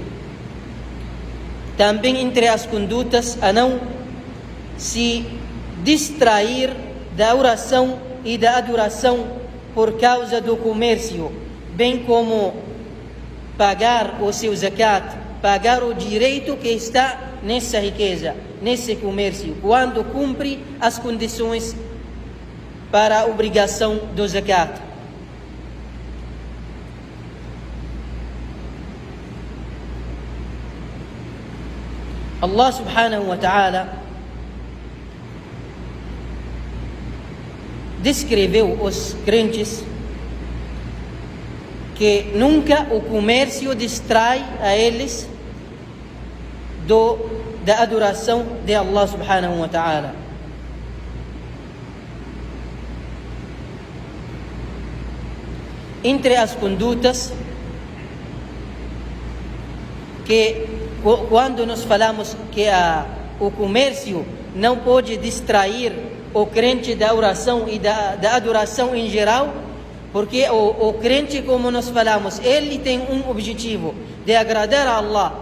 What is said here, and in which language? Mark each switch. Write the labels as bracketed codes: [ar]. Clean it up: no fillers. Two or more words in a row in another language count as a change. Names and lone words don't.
[pt] Também entre as condutas, a não se distrair da oração e da adoração por causa do comércio, bem como pagar o seu zakat, pagar o direito que está nessa riqueza, nesse comércio, quando cumpre as condições para a obrigação do zakat. Allah [ar] سبحانه وتعالى [pt] descreveu os crentes que nunca o comércio distrai a eles da adoração de Allah [ar] سبحانه وتعالى. [pt] Entre as condutas que quando nós falamos que o comércio não pode distrair o crente da oração e da adoração em geral, porque o crente, como nós falamos, ele tem um objetivo de agradar a Allah.